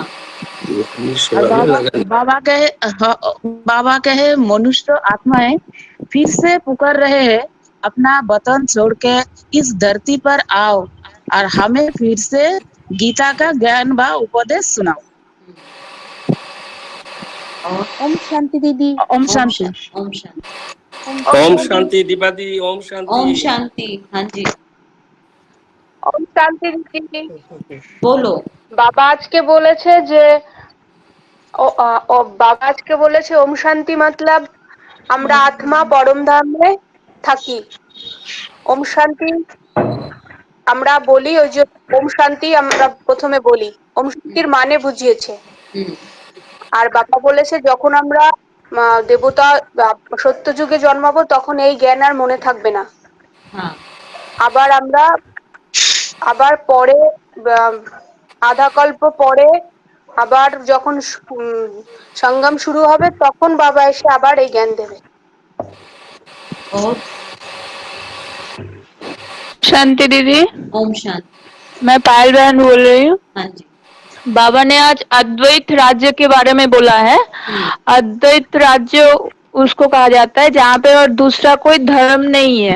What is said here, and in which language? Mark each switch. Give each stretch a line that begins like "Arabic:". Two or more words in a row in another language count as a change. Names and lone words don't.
Hindi: और बाबा कहे मनुष्य आत्माएँ फिर से पुकार रहे हैं, अपना वतन छोड़ के इस धरती पर आओ और हमें फिर से गीता का ज्ञान व उपदेश सुनाओ. और ओम शांति दीदी। ओम शांति. ओम शांति. ओम शांति दीपा दी, ओम शांति. ओम शांति, हाँ जी ओम शांति दीदी. बोलो.
Bangla: বাবা আজকে বলেছে যে বাবা আজকে বলেছে ওম শান্তি মতলব আমরা আত্মা পরম ধামে থাকি। ওম শান্তি আমরা বলি, ওই যে ওম শান্তি আমরা প্রথমে বলি, ওম শান্তির মানে বুঝিয়েছে। আর বাবা বলেছে যখন আমরা দেবতা সত্য যুগে জন্মাবো তখন এই জ্ঞান আর মনে থাকবে না। হ্যাঁ আবার পরে আধা কল্প পরে আবার যখন সঙ্গম শুরু হবে তখন বাবা এসে আবার এই জ্ঞান দেবে।
Hindi: और शांति दीदी, ओम शांति. मैं पायल बहन बोल रही हूँ. हाँ जी बाबा ने आज अद्वैत राज्य के बारे में बोला है. अद्वैत राज्य इस को कहा जाता है जहाँ पे और दूसरा कोई धर्म नहीं है.